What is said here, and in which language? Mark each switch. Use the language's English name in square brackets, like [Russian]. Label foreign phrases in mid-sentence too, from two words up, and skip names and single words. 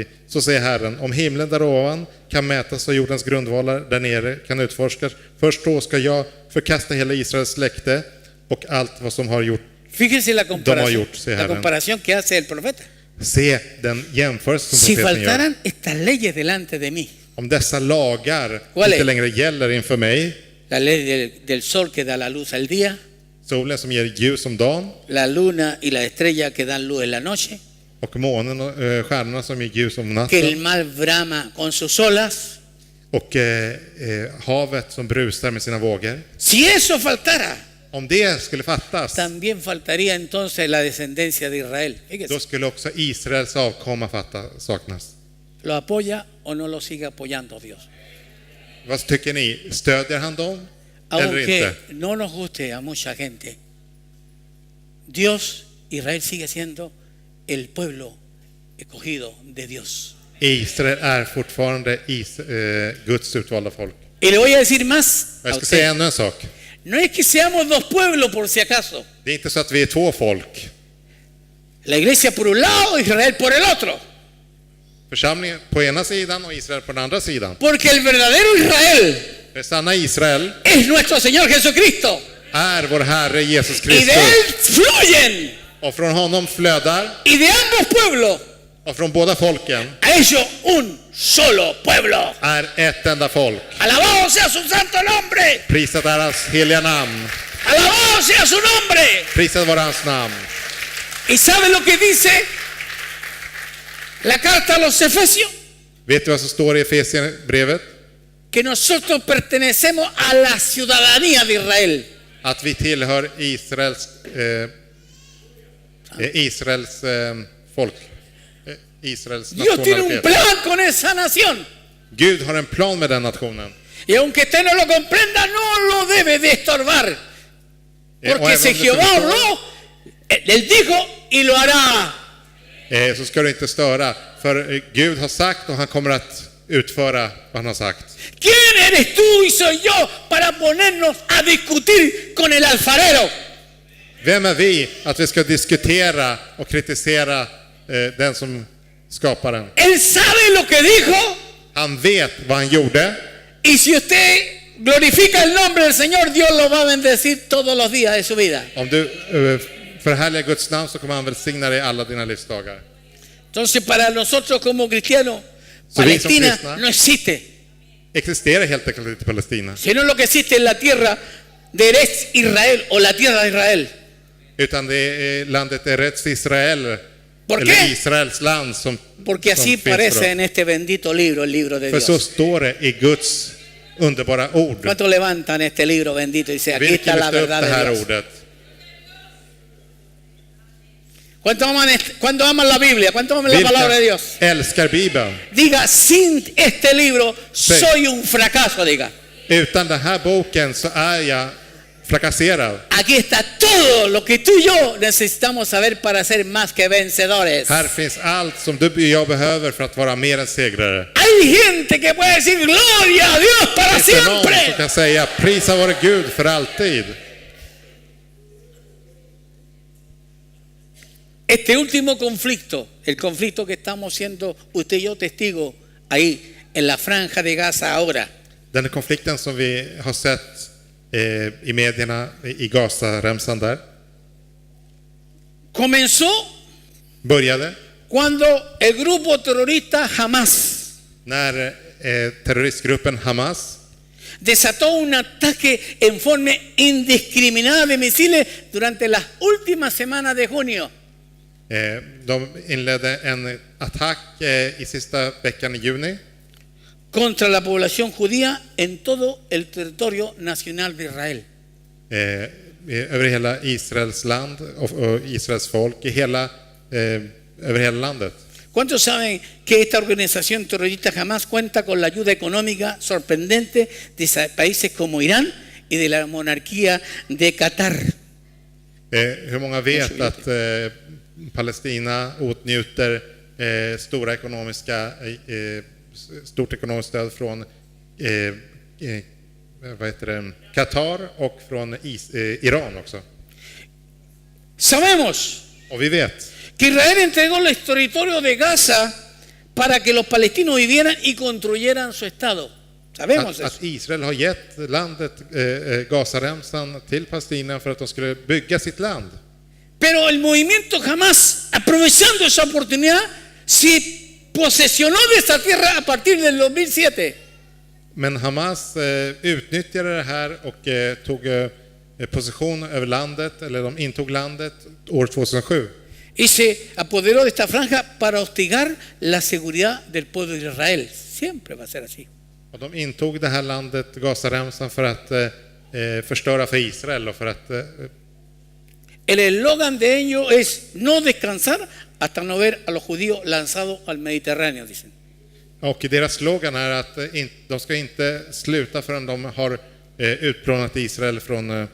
[Swedish] Så säger Herren, om himlen där ovan kan mätas och jordens grundvalar där nere kan utforskas, först då ska jag förkasta hela Israels släkte och allt vad som har gjort. [Spanish] Fíjense la la comparación que hace el profeta. [Swedish] Se den jämförelse som [Spanish] Si [Swedish] profeten gör. [Spanish] faltaran estas leyes delante de mí, [Swedish] Om dessa lagar [Spanish] ¿Cuál [Swedish] inte [Spanish] es? [Swedish] längre gäller inför mig, [Spanish] la ley del sol que da la luz al día, [Swedish] solen som ger ljus om dagen [Spanish] la luna y la estrella que dan luz en la noche, [Swedish] och månen och stjärnorna som ger ljus om [Spanish] que el [Swedish] natten [Spanish] mar brama con sus olas, [Swedish] och havet som brusar med sina vågor. [Spanish] si eso faltara, [Swedish] Om det skulle fattas, [Spanish] también faltaría entonces la descendencia de Israel. [Swedish] då [Spanish] Fíjese, [Swedish] skulle också Israels avkomma saknas. [Spanish] ¿lo apoya o no lo sigue apoyando Dios? [Swedish] Vad tycker ni? Stödjer han dem eller [Spanish] Aunque [Swedish] inte? [Spanish] no nos guste a mucha gente, Dios, Israel sigue siendo el pueblo escogido de Dios. [Swedish] Israel är fortfarande Guds utvalda folk. [Spanish] Y le voy a decir más [Swedish] Jag [Spanish] a [Swedish] ska [Spanish] usted. [Swedish] säga ännu en sak. [Spanish] No es que seamos dos pueblos por si acaso. [Swedish] Det är inte så att vi är två folk. [Spanish] La iglesia por un lado, Israel por el otro. [Swedish] Församlingen på ena sidan och Israel på den andra sidan. [Spanish] Porque el verdadero Israel [Swedish] Det sanna Israel [Spanish] es nuestro Señor Jesucristo. [Swedish] är vår Herre Jesus [Spanish] Y de [Swedish] Kristus. [Spanish] Él fluyen. [Swedish] Och från honom flödar, [Spanish] Y de ambos pueblos, [Swedish] och från båda folken [Spanish] a ellos un solo pueblo. [Swedish] är ett enda folk. [Spanish] Alabado sea su santo nombre. [Swedish] Prisat är hans heliga namn. [Spanish] Alabado sea su nombre. [Swedish] Prisat vare hans namn. [Spanish] ¿Y sabe lo que dice la carta a los Efesios? [Swedish] Vet du vad som står i Efesierbrevet? [Spanish] Que nosotros pertenecemos a la ciudadanía de Israel. [Swedish] Att vi tillhör Israels folk. Israels [Spanish] Dios tiene un [Swedish] nationalitet. [Spanish] plan con esa nación. [Swedish] Gud har en plan med den nationen. [Spanish] Y aunque usted no lo comprenda, no lo debe de estorbar. [Swedish] Och [Spanish] Porque [Swedish] även [Spanish] si [Swedish] om du [Spanish] Jehová [Swedish] inte [Spanish] habló, Él dijo y lo hará. [Swedish] så ska du inte störa. För Gud har sagt och han kommer att utföra vad han har sagt. [Spanish] ¿Quién eres tú y soy yo para ponernos a discutir con el alfarero? [Swedish] Vem är vi att vi ska diskutera och kritisera den som skapar den? [Spanish] Él sabe lo que dijo. [Swedish] Han vet vad han gjorde. [Spanish] Y si usted glorifica el nombre del Señor, Dios lo va a bendecir todos los días de su vida. [Swedish] Om du förhärligar Guds namn så kommer han välsigna dig alla dina livsdagar. [Spanish] Entonces, para nosotros como cristianos, [Swedish] Så vi som [Spanish] Palestina [Swedish] kristna [Spanish] no existe, [Swedish] existerar helt enkelt inte Palestina. [Spanish] sino lo que existe en la tierra de Eretz Israel o la tierra de Israel. [Swedish] Utan det är landet Eretz Israel. [Spanish] ¿Por [Swedish] Eller [Spanish] qué? [Swedish] Israels land som [Spanish] Porque así [Swedish] som finns för [Spanish] parece [Swedish] oss. [Spanish] en este bendito libro, el libro de [Swedish] För så [Spanish] Dios. [Swedish] står det i Guds underbara ord. [Spanish] ¿Cuántos levantan este libro bendito y dicen, aquí [Swedish] Vilka [Spanish] está la [Swedish] lyfter upp [Spanish] verdad [Swedish] det [Spanish] de [Swedish] här [Spanish] Dios? [Swedish] ordet? [Spanish] ¿Cuántos aman la Biblia? ¿Cuántos aman la palabra de Dios? [Swedish] älskar Bibeln? [Spanish] Diga, sin este libro soy un fracaso, diga. [Swedish] Utan den här boken så är jag fracasserad. [Spanish] Aquí está todo lo que tú y yo necesitamos saber para ser más que vencedores. [Swedish] Här finns allt som du och jag behöver för att vara mer än segrare. [Spanish] Hay gente que puede decir gloria a Dios para [Swedish] Finns det någon som [Spanish] siempre. [Swedish] kan säga prisa vare Gud för alltid? [Spanish] Este último conflicto, el conflicto que estamos siendo usted y yo testigos ahí en la franja de Gaza ahora, [Swedish] Den konflikten som vi har sett i medierna i Gaza-remsan där [Spanish] comenzó [Swedish] började [Spanish] cuando el grupo terrorista Hamas [Swedish] När terroristgruppen Hamas [Spanish] desató un ataque en forma indiscriminada de misiles durante las últimas semanas de junio. [Swedish] de inledde en attack i sista veckan i juni [Spanish] Contra la población judía en todo el territorio nacional de Israel. [Swedish] över hela Israels land och Israels folk i hela, över hela landet. [Spanish] ¿Cuántos saben que esta organización terrorista Hamas cuenta con la ayuda económica sorprendente de países como Irán y de la monarquía de Qatar? [Swedish] Hur många vet att Palestina åtnjuter stort ekonomiskt stöd från Qatar och från Iran också? [Spanish] Sabemos [Swedish] Och vi vet [Spanish] que Israel entregó los territorios de Gaza para que los palestinos vivieran y construyeran su estado. Sabemos eso. [Swedish] att Israel har gett landet Gazaremsan till Palestina för att de skulle bygga sitt land. [Spanish] Pero el movimiento Hamas, aprovechando esa oportunidad, se posesionó de esa tierra a partir del 2007. [Swedish] Men Hamas utnyttjade det här och tog position över landet, eller de intog landet år 2007. [Spanish] Y se apoderó de esta franja para hostigar la seguridad del pueblo de Israel. Siempre va a ser así. [Swedish] Och de intog det här landet, Gazaremsan, för att förstöra för Israel och för att [Spanish] El eslogan de ellos es no descansar hasta no ver a los judíos lanzados al Mediterráneo, dicen. [Swedish] och deras slogan är att de ska inte sluta förrän de har utplånat Israel från